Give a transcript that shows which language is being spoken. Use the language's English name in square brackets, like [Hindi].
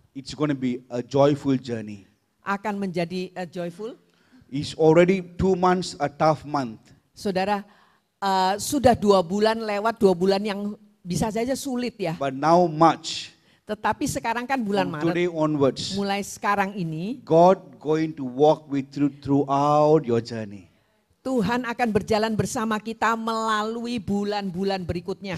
[English] it's going to be a joyful journey. [Indonesian] akan menjadi joyful. [English] It's already 2 months, a tough month. [Indonesian] Saudara, sudah 2 bulan lewat, 2 bulan yang bisa saja sulit ya. [English] But now March, [Indonesian] Tetapi sekarang kan bulan [English] from [Indonesian] Maret, [English] today onwards, [Indonesian] mulai sekarang ini [English] God going to walk with you throughout your journey. [Indonesian] Tuhan akan berjalan bersama kita melalui bulan-bulan berikutnya.